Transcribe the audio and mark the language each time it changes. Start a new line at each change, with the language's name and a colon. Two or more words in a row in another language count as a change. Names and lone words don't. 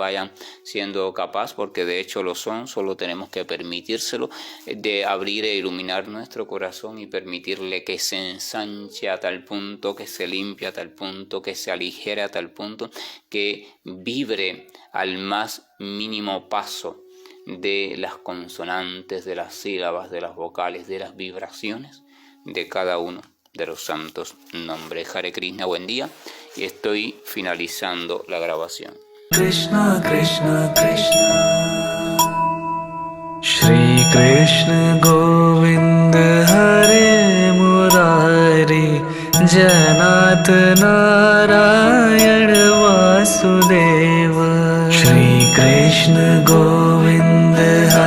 Spanish: vayan siendo capaz, porque de hecho lo son, solo tenemos que permitírselo, de abrir e iluminar nuestro corazón y permitirle que se ensanche a tal punto, que se limpie a tal punto, que se aligere a tal punto, que vibre al más mínimo paso de las consonantes, de las sílabas, de las vocales, de las vibraciones de cada uno de los santos nombres.
Sanskrit: Hare Krishna,
Spanish: buen día, y estoy finalizando la grabación.
Sanskrit: Krishna Krishna Krishna Shri Krishna Govind Hare Murari Janat Narayan Vasudeva Shri Krishna Govind